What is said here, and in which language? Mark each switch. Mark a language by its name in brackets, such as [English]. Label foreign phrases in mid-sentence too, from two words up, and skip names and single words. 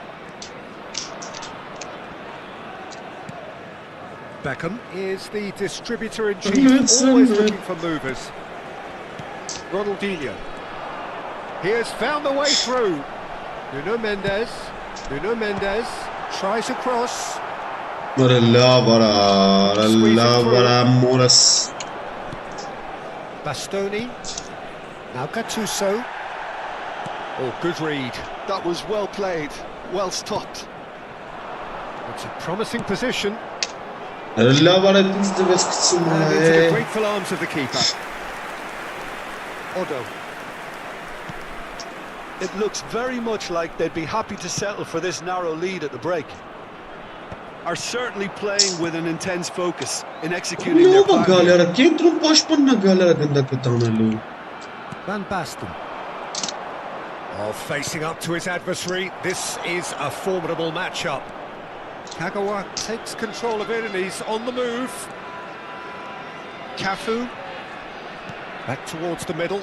[English] Beckham is the distributor in chief, always looking for movers. Ronaldinho. He has found the way through. Nuno Mendes. Nuno Mendes tries a cross. [Armenian] Արա լավ արա, արա լավ արա մորս։ [English] Bastoni. Now Gattuso. Oh, good read. That was well played, well stopped. It's a promising position. [Armenian] Արա լավ արա դից դվես գցում [English] And into the [Armenian] է։ [English] grateful arms of the keeper. Odo. It looks very much like they'd be happy to settle for this narrow lead at the break. Are certainly playing with an intense focus in executing their Նովա plan. [Armenian] գալի արա, կենտրոն պաշտպանն է գալի արա գնդակը տանելու։ [English] Van Basten. Oh, facing up to his adversary, this is a formidable matchup. Kagawa takes control of it and he's on the move. Cafu. Back towards the middle.